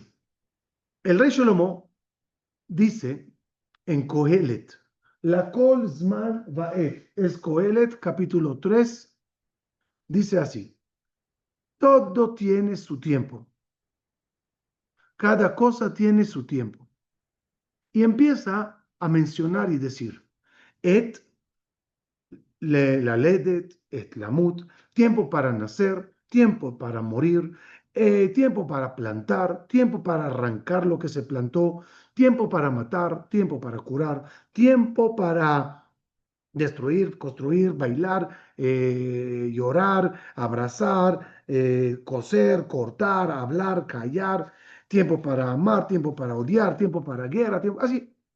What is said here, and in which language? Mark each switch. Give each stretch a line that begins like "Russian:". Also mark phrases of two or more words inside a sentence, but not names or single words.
Spanish: El rey Shlomo dice en Kohelet,
Hebrew: לכל זמן ועת,
Spanish: es Kohelet capítulo 3, dice así, todo tiene su tiempo, cada cosa tiene su tiempo. Y empieza a mencionar y decir,
Hebrew: עת ללדת, עת למות,
Spanish: tiempo para nacer, tiempo para morir, tiempo para plantar, tiempo para arrancar lo que se plantó, tiempo para matar, tiempo para curar, tiempo para destruir, construir, bailar, llorar, abrazar, coser, cortar, hablar, callar, tiempo para amar, tiempo para odiar, tiempo para guerra, tiempo así.